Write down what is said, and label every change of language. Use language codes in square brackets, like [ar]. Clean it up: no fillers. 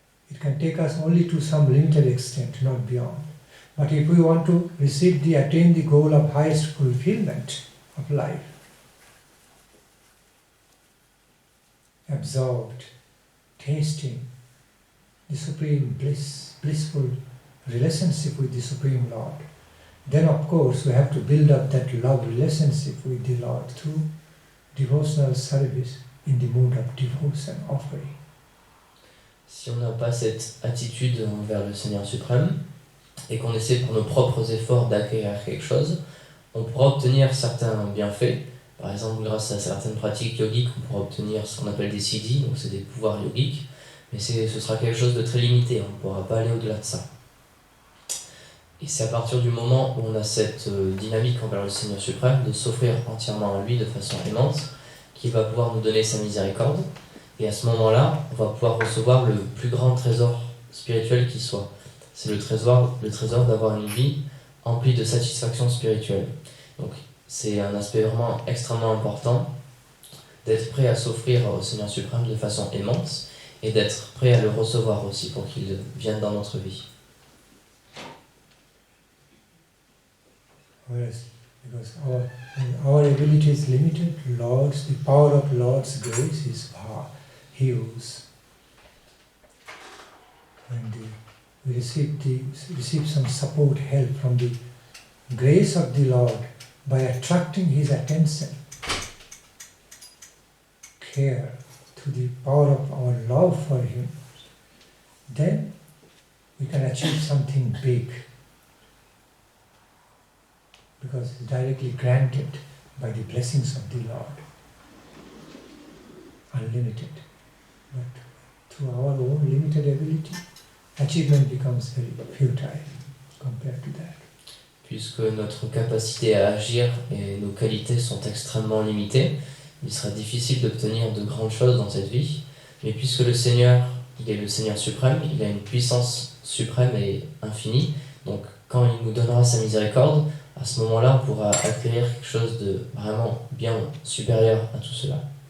[en] It can take us only to some limited extent, not beyond. But if we want to attain the goal of highest fulfillment of life, absorbed, tasting the supreme bliss, blissful relationship with the Supreme Lord, then of course we have to build up that love relationship with the Lord through devotional service in the mood of devotion offering. [fr] Si on n'a pas cette attitude envers le Seigneur suprême et qu'on essaie par nos propres efforts d'acquérir quelque chose, on pourra obtenir certains bienfaits. Par exemple, grâce à certaines pratiques yogiques, on pourra obtenir ce qu'on appelle des siddhis, donc c'est des pouvoirs yogiques, mais ce sera quelque chose de très limité, on ne pourra pas aller au-delà de ça. Et c'est à partir du moment où on a cette dynamique envers le Seigneur suprême, de s'offrir entièrement à lui de façon aimante, qu'il va pouvoir nous donner sa miséricorde, et à ce moment-là, on va pouvoir recevoir le plus grand trésor spirituel qui soit. C'est le trésor d'avoir une vie emplie de satisfaction spirituelle. Donc c'est un aspect vraiment extrêmement important d'être prêt à s'offrir au Seigneur suprême de façon aimante et d'être prêt à le recevoir aussi pour qu'il vienne dans notre vie. [en] Whereas, because our ability is limited, the power of Lord's grace is huge. And we receive some support, help from the grace of the Lord by attracting His attention, care, to the power of our love for Him. Then we can achieve something big, because it's directly granted by the blessings of the Lord, unlimited. But through our own limited ability, achievement becomes very futile compared to that. [fr] Puisque notre capacité à agir et nos qualités sont extrêmement limitées, il sera difficile d'obtenir de grandes choses dans cette vie, mais puisque le Seigneur, il est le Seigneur suprême, il a une puissance suprême et infinie, donc quand il nous donnera sa miséricorde, à ce moment-là, on pourra acquérir quelque chose de vraiment bien supérieur à tout cela.